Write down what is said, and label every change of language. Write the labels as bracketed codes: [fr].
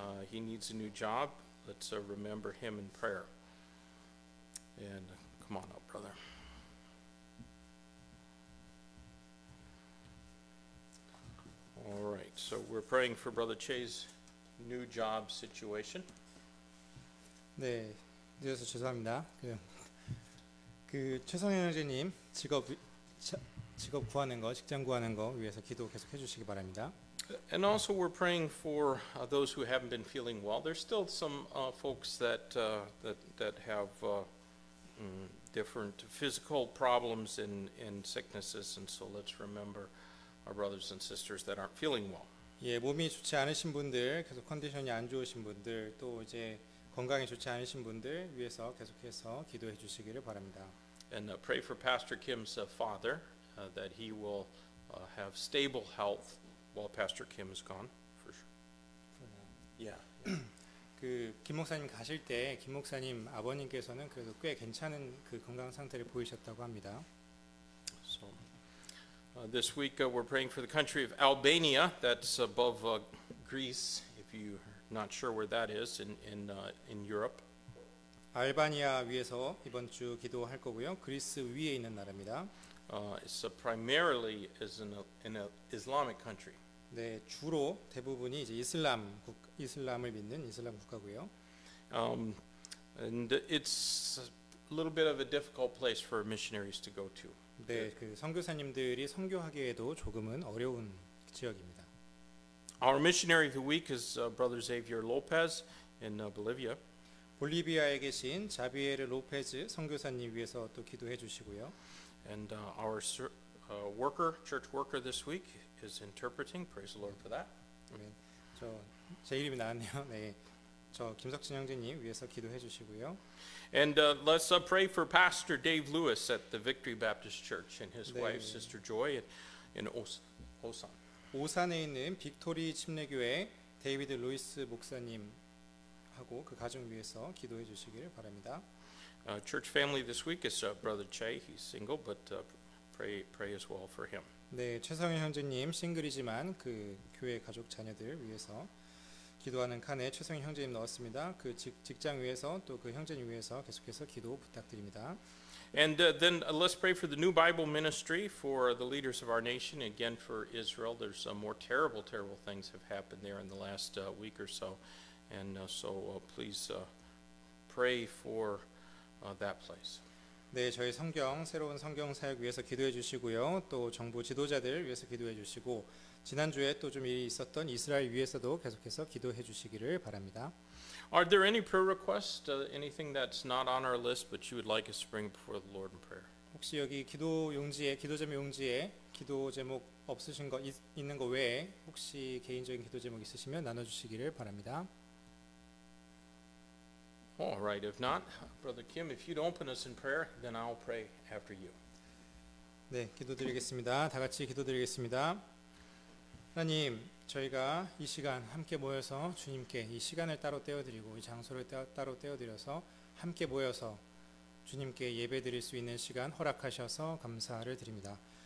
[en] He needs a new job. Let's remember him in prayer. And come on up, brother. All right, so we're praying for Brother Che's new job situation. [ko] 네, 늦어서 죄송합니다. 그 최성현 형제님 직업 구하는 거, 직장 구하는 거 위해서 기도 계속 해주시기 바랍니다. [en] And also we're praying for those who haven't been feeling well. There's still some folks that have different physical problems and sicknesses, and so let's remember our brothers and sisters that aren't feeling well. [ko] 예, 몸이 좋지 않으신 분들, 계속 컨디션이 안 좋으신 분들, 또 이제 건강이 좋지 않으신 분들 위해서 계속해서 기도해 주시기를 바랍니다. [en] And pray for Pastor Kim's father that he will have stable health while Pastor Kim is gone. For sure. Yeah. [ko] 그 김 목사님 가실 때 김 목사님 아버님께서는 그래도 꽤 괜찮은 그 건강 상태를 보이셨다고 합니다. [en] So this week we're praying for the country of Albania. That's above Greece, if you're not sure where that is in Europe. [ko] 알바니아 위에서 이번 주 기도할 거고요. 그리스 위에 있는 나라입니다. [en] It's primarily is an Islamic country. [ko] 네, 주로 대부분이 이제 이슬람을 믿는 이슬람 국가고요. [en] And it's a little bit of a difficult place for missionaries to go to. [ko] 네, 그 선교사님들이 선교하기에도 조금은 어려운 지역입니다. [en] Our missionary of the week is Brother Xavier Lopez in Bolivia. [ko] 볼리비아에 계신 자비에르 로페즈 선교사님 위해서 또 기도해 주시고요. [en] And our church worker this week is interpreting. Praise the Lord for that. [ko] 네, 제 이름이 나왔네요. 네, 저 김석진 형제님 위해서 기도해 주시고요. [en] And let's pray for Pastor Dave Lewis at the Victory Baptist Church and his [ko] 네. [en] wife, Sister Joy, in Osan. [ko] 오산에 있는 빅토리 침례교회 데이비드 루이스 목사님 하고 그 가정 위해서 기도해 주시기를 바랍니다. [en] Church family this week is Brother Che. He's single, but pray as well for him. [ko] 네, 최성현 형제님 싱글이지만 그 교회 가족 자녀들 위해서 기도하는 칸에 최성현 형제님 넣었습니다. 그 직장 위해서 또 그 형제님 위해서 계속해서 기도 부탁드립니다. [en] And then let's pray for the new Bible ministry, for the leaders of our nation, again for Israel. There's some more terrible things have happened there in the last week or so. And so please pray for that place. [ko] 네, 저희 새로운 성경 사역 위해서 기도해 주시고요. 또 정부 지도자들 위해서 기도해 주시고, 지난주에 또 좀 일이 있었던 이스라엘 위해서도 계속해서 기도해 주시기를 바랍니다. [en] Are there any prayer requests, anything that's not on our list but you would like us to bring before the Lord in prayer? [ko] 혹시 여기 기도 제목 용지에 기도 제목 없으신 거 있는 거 외에 혹시 개인적인 기도 제목 있으시면 나눠 주시기를 바랍니다. [en] All right, if not, Brother Kim, if you'd open us in prayer, then I'll pray after you. [ko] 네, 기도드리겠습니다. 다 같이 기도드리겠습니다. 하나님, 저희가 이 시간 함께 모여서 주님께 이 시간을 따로 떼어드리고 이 장소를 따로 떼어드려서 함께 모여서 주님께 예배드릴 수 있는 시간 허락하셔서 감사를 드립니다.